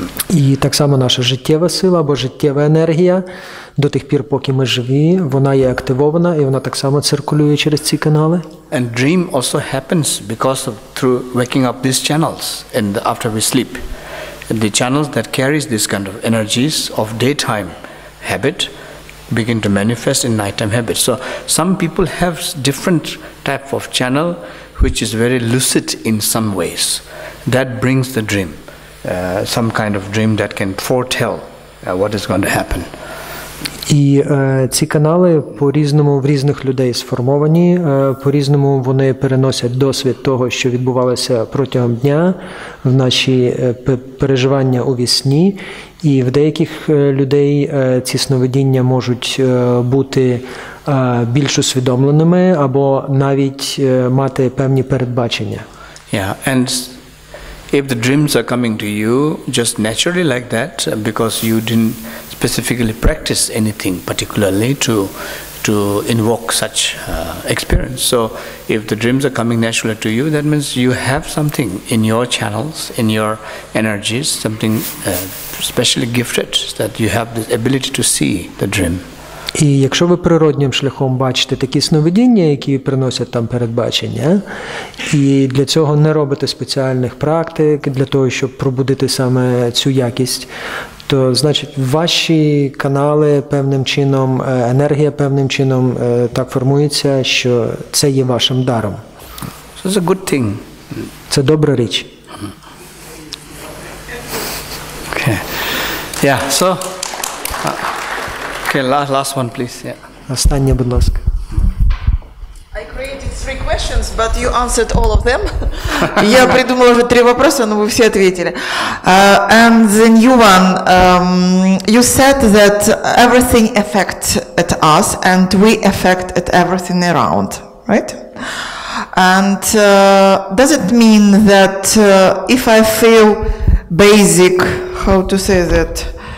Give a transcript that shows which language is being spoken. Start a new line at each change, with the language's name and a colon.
Ukrainian: І так само наша життєва сила або життєва енергія до тих пір, поки ми живі, вона є активована і вона так само циркулює через ці канали.
English: And dream also happens because of through waking up these channels and after we sleep. The channels that carries this kind of energies of daytime habit begin to manifest in nighttime habit. So some people have different type of channel which is very lucid in some ways. That brings the dream. Some kind of dream that can foretell what is going to happen.
Ukrainian: І ці канали по-різному в різних людей сформовані, по-різному вони переносять досвід того, що відбувалося протягом дня, в наші переживання у вісні. І в деяких людей ці сновидіння можуть бути більш усвідомленими або навіть мати певні передбачення.
English: Yeah, and if the dreams are coming to you just naturally like that, because you didn't specifically practice anything particularly to invoke such experience. So if the dreams are coming naturally to you, that means you have something in your channels, in your energies, something specially gifted, that you have the ability to see the dream.
Ukrainian: І якщо ви природнім шляхом бачите такі сновидіння, які приносять там передбачення, і для цього не робите спеціальних практик, для того, щоб пробудити саме цю якість, то, значить, ваші канали певним чином, енергія певним чином так формується, що це є вашим даром.
English: So it's a good thing.
Ukrainian: Це добра річ.
English: Okay. Yeah, so... Okay, last one, please. Yeah.
Ukrainian: Останнє, будь ласка.
English: I created 3 questions, but you answered all of them.
Russian: Я придумала уже 3 вопроса, но вы все ответили.
English: And the new one, you said that everything affects at us, and we affect at everything around, right? And does it mean that if I feel basic, how to say that?